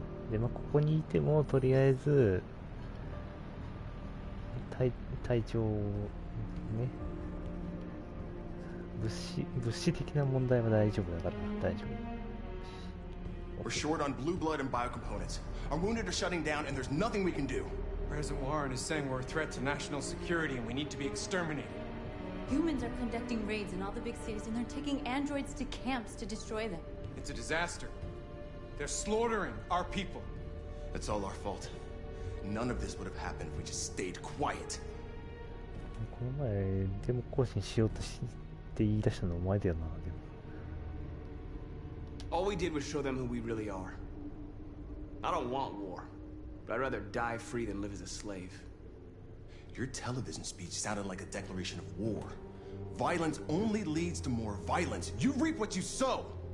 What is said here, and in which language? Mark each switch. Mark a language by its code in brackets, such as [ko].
[ja] で、まあここにいてもとりあえず体調ね、物資的な問題は大丈夫だから大丈夫。 [en] We're short on blue blood and biocomponents. Our wounded are shutting down, and there's nothing we can do. President Warren is saying we're a threat to national security and we need to be exterminated. Humans are conducting raids in all the big cities, and they're taking androids to camps to destroy them. It's a disaster. They're slaughtering our people. It's all our fault. None of this would have happened if we just stayed quiet. [ja] この前デモ行進しようとして言い出したのお前だよな。でも [en] All we did was show them who we really are. I don't want war, but I'd rather die free than live as a slave. Your television speech sounded like a declaration of war. Violence only leads to more violence. You reap what you sow.